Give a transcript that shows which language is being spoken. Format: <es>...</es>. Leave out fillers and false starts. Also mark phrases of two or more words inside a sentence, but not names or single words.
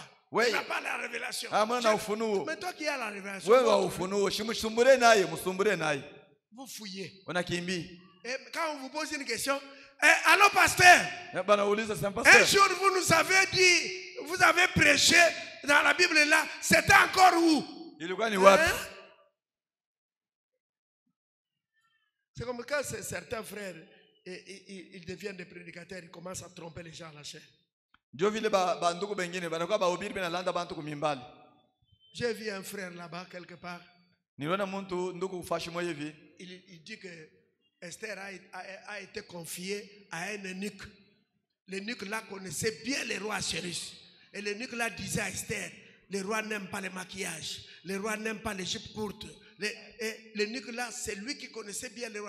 <fr>Tu n'as pas la révélation. Mais toi qui as la révélation. Vous fouillez. Et quand on vous pose une question, allô pasteur, un jour vous nous avez dit, vous avez prêché dans la Bible là, c'était encore où?</fr> <sw>Ilikuwa ni wapi?</sw> <fr>Hein? C'est comme quand certains frères ils deviennent des prédicateurs, ils commencent à tromper les gens à la chair.</fr> <sw>Ndio vile bandugu bengine banakuwa bahubiri benalanda bantu kumimbali.</sw> <fr>J'ai vu un frère là-bas quelque part.</fr> <sw>Niliona mtu ndugu fashi moja hivi.</sw> <fr>Il dit que Esther a été confiée à un eunuque. L'eunuque là connaissait bien les rois Assyrus. Et l'eunuque là disait à Esther, les rois n'aiment pas le maquillage, les rois n'aiment pas les jupes courtes. L'eunuque là, c'est lui qui connaissait bien les rois.</fr>